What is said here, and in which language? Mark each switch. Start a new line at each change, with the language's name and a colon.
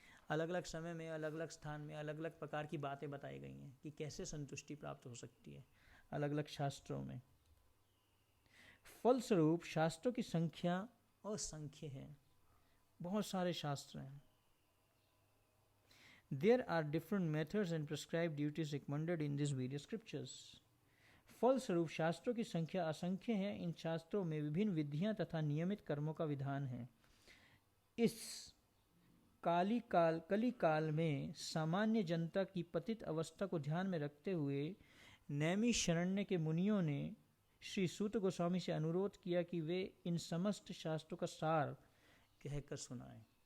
Hindi: अलग अलग समय में, अलग अलग स्थान में अलग अलग प्रकार की बातें बताई गई हैं कि कैसे संतुष्टि प्राप्त हो सकती है अलग अलग शास्त्रों में। फलस्वरूप शास्त्रों की संख्या असंख्य है, बहुत सारे शास्त्र हैं।
English: There are different methods and prescribed duties recommended in these various scriptures.
Hindi: फलस्वरूप शास्त्रों की संख्या असंख्य है, इन शास्त्रों में विभिन्न विधियां तथा नियमित कर्मों का विधान है। इस कली काल में सामान्य जनता की पतित अवस्था को ध्यान में रखते हुए नैमिषारण्य के मुनियों ने श्री सूत गोस्वामी से अनुरोध किया कि वे इन समस्त शास्त्रों का सार कहकर सुनाएं।